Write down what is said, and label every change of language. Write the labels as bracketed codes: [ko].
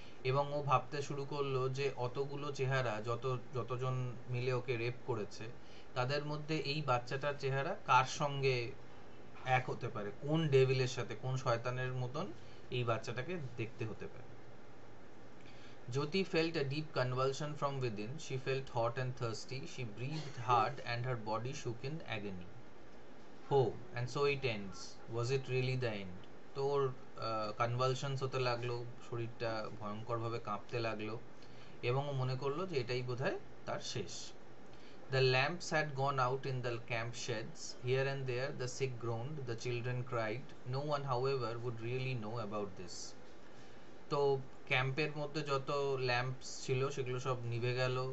[bn] এবং ও ভাবতে শুরু করলো যে অতগুলো চেহারা, যতজন মিলে ওকে রেপ করেছে, তাদের মধ্যে এই বাচ্চাটার চেহারা কার সঙ্গে এক হতে পারে, কোন ডেভিলের সাথে, কোন শয়তানের মতন এই বাচ্চাটাকে দেখতে হতে পারে। [en] Jyoti felt a deep convulsion from within. She felt hot and thirsty. She breathed hard and her body shook in agony. Oh, and so it ends. Was it really the end? [bn] তো ওর কনভালশনস হতে লাগলো, শরীরটা ভয়ঙ্করভাবে কাঁপতে লাগলো, এবং ও মনে করলো যে এটাই বোধহয় তার শেষ। [en] The lamps had gone out in the camp sheds. Here and there the sick groaned, the children cried. No one, however, would really know about this. [bn] তো ক্যাম্পের মধ্যে যত ল্যাম্পস ছিল সেগুলো সব নিভে গেল।